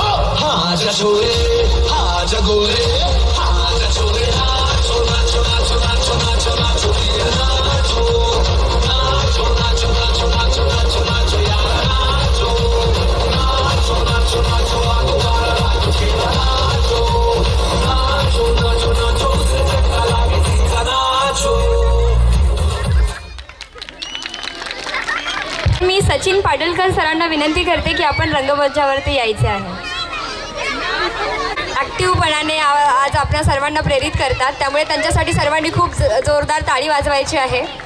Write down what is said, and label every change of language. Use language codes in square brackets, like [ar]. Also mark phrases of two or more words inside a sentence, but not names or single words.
[hi] हाँ जा छोरे हाँ जा गोरे हाँ जा छोरे, नाचो नाचो नाचो नाचो नाचो नाचो वीर नाचो नाचो नाचो नाचो नाचो नाचो नाचो यार नाचो नाचो नाचो नाचो नाचो नाचो नाचो नाचो उससे चक्का लागे सीधा नाचो। [mr] मी सचिन पाडलकर सरांना विनंती करते की आपण रंगमंचावरती यायचे आहे। ॲक्टिव्हपणाने आज आपल्या सर्वांना प्रेरित करतात, त्यामुळे त्यांच्यासाठी सर्वांनी खूप जोरदार टाळी वाजवायची आहे।